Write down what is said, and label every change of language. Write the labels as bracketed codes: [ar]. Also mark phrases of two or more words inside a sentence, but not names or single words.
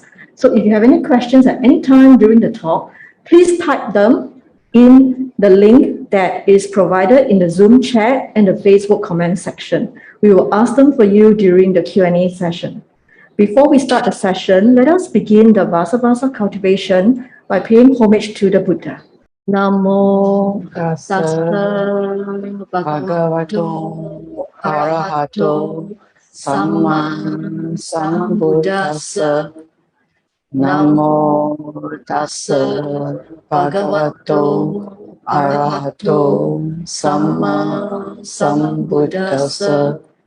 [en] So if you have any questions at any time during the talk, please type them in the link that is provided in the Zoom chat and the Facebook comment section. We will ask them for you during the Q&A session. Before we start the session, let us begin the Vasa cultivation by paying homage to the Buddha. [pi] Namo Tassa bhagavato arahato samma sambuddhassa. Namo tassa bhagavato arahato samma sambuddhassa.